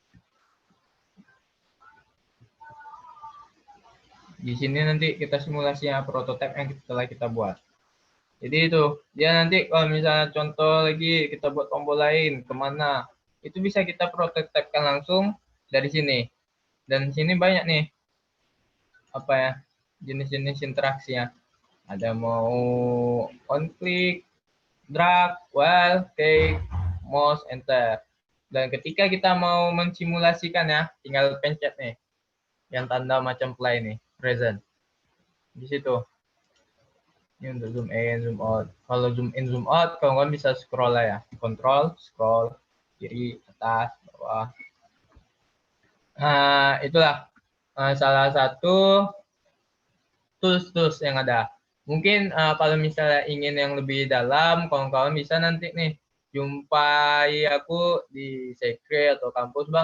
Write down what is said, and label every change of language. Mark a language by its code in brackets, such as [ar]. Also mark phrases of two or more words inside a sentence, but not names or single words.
[id] Di sini nanti kita simulasinya prototipe yang telah kita buat. Jadi itu, dia nanti kalau misalnya contoh lagi kita buat tombol lain, kemana, itu bisa kita prototipekan langsung dari sini. Dan di sini banyak nih, apa ya, jenis-jenis interaksinya. Ada mau [en] on click, drag, while, take, mouse, enter. [id] Dan ketika kita mau mensimulasikan ya, tinggal pencet nih, yang tanda macam play nih, present. Di situ. Ini untuk [en] zoom in, zoom out. [id] Kalau [en] zoom in, zoom out, [id] kawan-kawan bisa scroll lah ya. Control, scroll, kiri, atas, bawah. Nah, itulah salah satu tools-tools yang ada. Mungkin kalau misalnya ingin yang lebih dalam, kawan-kawan bisa nanti nih jumpai aku di Sekre atau kampus, Bang.